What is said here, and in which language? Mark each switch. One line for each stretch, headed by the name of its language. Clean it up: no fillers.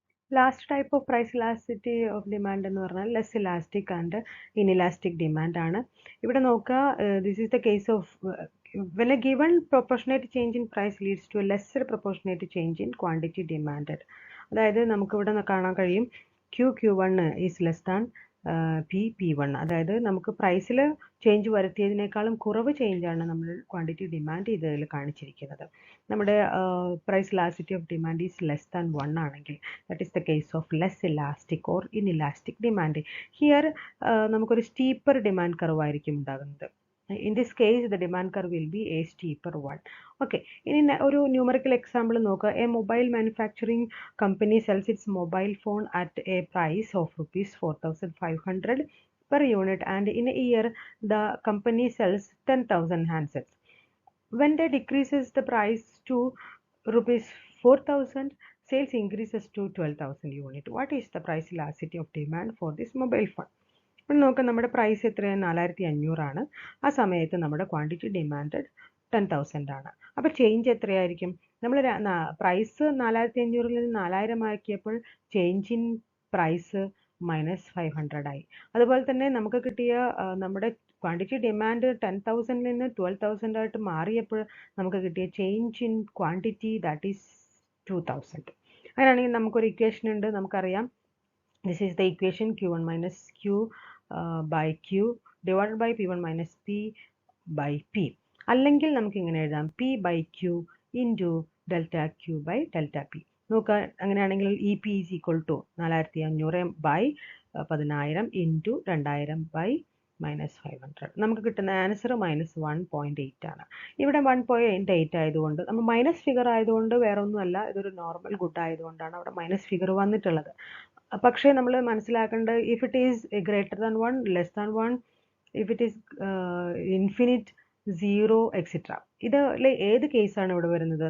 English: Last type of price elasticity of demand
Malayalam: എന്ന് പറഞ്ഞാൽ
English: less elastic and inelastic demand ആണ്.
Malayalam: ഇവിടെ നോക്കുക,
English: this is the case of when a given proportionate change in price leads to a lesser proportionate change in quantity demanded.
Malayalam: അതായത് നമുക്കിവിടെ കാണാൻ കഴിയും
English: Q1 is less than P1.
Malayalam: അതായത് നമുക്ക് പ്രൈസിൽ ചേഞ്ച് വരുത്തിയതിനേക്കാളും കുറവ് ചേഞ്ചാണ് നമ്മൾ ക്വാണ്ടിറ്റി ഡിമാൻഡ് ചെയ്തതിൽ കാണിച്ചിരിക്കുന്നത്.
English: നമ്മുടെ price elasticity of demand is less than 1
Malayalam: ആണെങ്കിൽ
English: That is the case of less elastic or inelastic demand.
Malayalam: Here നമുക്കൊരു സ്റ്റീപ്പർ ഡിമാൻഡ് കർവ് ആയിരിക്കും ഉണ്ടാകുന്നത്.
English: In this case, the demand curve will be a steeper one. Okay. In a numerical example, a mobile manufacturing company sells its mobile phone at a price of rupees 4,500 per unit, and in a year, the company sells 10,000 handsets. When they decreases the price to rupees 4,000, sales increases to 12,000 unit. What is the price elasticity of demand for this mobile phone?
Malayalam: ഇപ്പോൾ നോക്കാം, നമ്മുടെ price എത്രയാണ്? 4,500 ആണ്. ആ സമയത്ത് നമ്മുടെ quantity demanded 10,000 ആണ്. അപ്പോൾ ചേഞ്ച് എത്രയായിരിക്കും? നമ്മൾ പ്രൈസ് 4,500 നിന്ന് 4,000 ആക്കിയപ്പോൾ ചേഞ്ച് ഇൻ പ്രൈസ് -500 ആയി. അതുപോലെ തന്നെ നമുക്ക് കിട്ടിയ നമ്മുടെ ക്വാണ്ടിറ്റി ഡിമാൻഡ് 10,000 നിന്ന് 12,000 ആയിട്ട് മാറിയപ്പോൾ നമുക്ക് കിട്ടിയ change in quantity that is 2,000. അങ്ങനെയാണെങ്കിൽ നമുക്കൊരു ഇക്വേഷൻ ഉണ്ട്, നമുക്കറിയാം.
English: This is the equation Q1 minus Q by Q divided by P1 minus P by P.
Malayalam: അല്ലെങ്കിൽ നമുക്ക് ഇങ്ങനെ എഴുതാം,
English: P by Q into delta Q by delta P.
Malayalam: നോക്കുക, അങ്ങനെയാണെങ്കിൽ
English: EP is equal to 4,500 by 10,000 into 2,000 by -500.
Malayalam: നമുക്ക് കിട്ടുന്ന answer -1.8 ആണ്. ഇവിടെ 1.8 ആയതുകൊണ്ട് നമ്മൾ മൈനസ് ഫിഗർ ആയതുകൊണ്ട് വേറെ ഒന്നുമല്ല, ഇതൊരു നോർമൽ ഗുഡ് ആയതുകൊണ്ടാണ് അവിടെ മൈനസ് ഫിഗർ വന്നിട്ടുള്ളത്. പക്ഷേ നമ്മൾ മനസ്സിലാക്കേണ്ടത്,
English: if it is greater than 1, less than 1, if it is infinite, 0, etcetera,
Malayalam: ഇതിൽ ഏത് കേസാണ് ഇവിടെ വരുന്നത്?